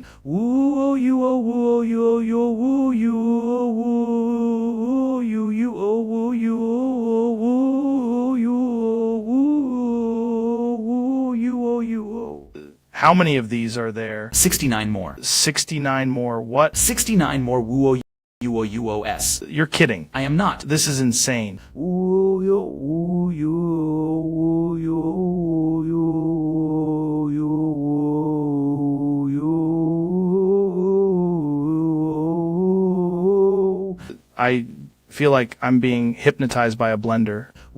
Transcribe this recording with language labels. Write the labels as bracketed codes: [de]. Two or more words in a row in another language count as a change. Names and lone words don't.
[en] Ooh, you, ooh, you, you, ooh, you, ooh, you, ooh, you. How many of these are there? 69 more. 69 more what? 69 more woo-o-u-o-u-o-s. You're kidding. I am not. This is insane. I feel like I'm being hypnotized by a blender.